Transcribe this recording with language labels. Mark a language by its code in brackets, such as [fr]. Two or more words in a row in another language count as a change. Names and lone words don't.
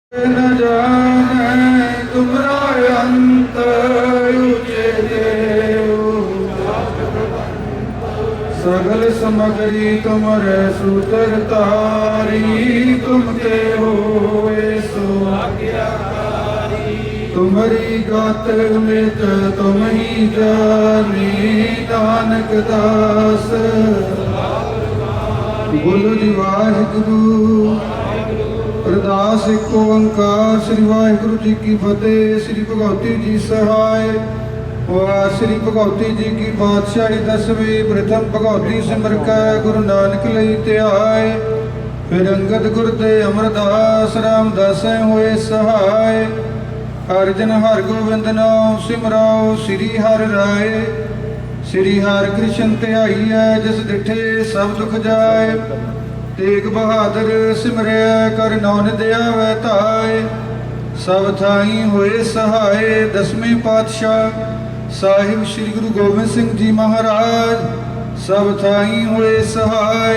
[hi] न जाने तुमरा अंत ऊंचे देव सगल समगरी तुमरे सूतर तारी तुमते होए सो तुम्हारी गात मित तुम ही जानी नानक दास बोलो जी वाहिगुरु। अरदास एक ओंकार श्री वाहिगुरु जी की फतेह। श्री भगवती जी सहाय। वाह श्री भगवती जी की पातशाही दसवीं प्रथम भगवती सिमर कै गुरु नानक लई त्याय। फिर अंगद गुर ते अमरदास रामदास होए सहाय। अर्जन हर गोविंद नाम सिमराओ श्री हर राय। श्री हर कृष्ण ध्याई है जिस डिठे सब दुख जाए। तेग बहादुर सिमरिया कर नौन दया वै ताय। सब थाई होए सहाय। दसवें पातशाह साहिब श्री गुरु गोबिंद सिंह जी महाराज सब थाई होए सहाय।